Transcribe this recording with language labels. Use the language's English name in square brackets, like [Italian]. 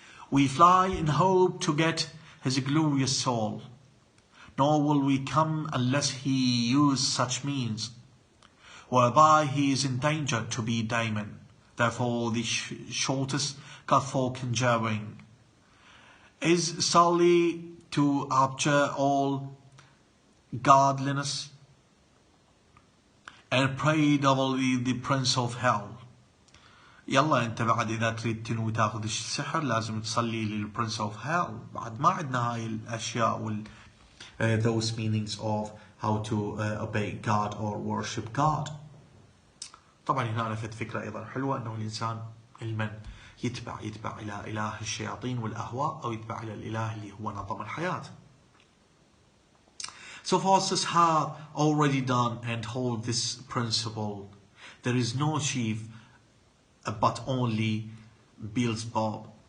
[English] We fly in hope to get his glorious soul, nor will we come unless he use such means, whereby he is in danger to be daemon. Therefore the shortest cut for conjuring is solely to abjure all godliness and pray doubly the prince of hell. [Arabic] يلا انت بعد اذا تريد تنوي تاخذ السحر لازم تصلي للبرنس اوف هيل. بعد ما عندنا هاي الاشياء [English] those meanings of how to obey God or worship God. [Arabic] طبعا هنا لفت فكرة أيضا حلوة أنه الإنسان علما يتبع إلى إله الشياطين والأهواء أو يتبع إلى الإله اللي هو نظم الحياة. [English] So Faustus had already done and hold this principle. There is no chief but only Beelzebub.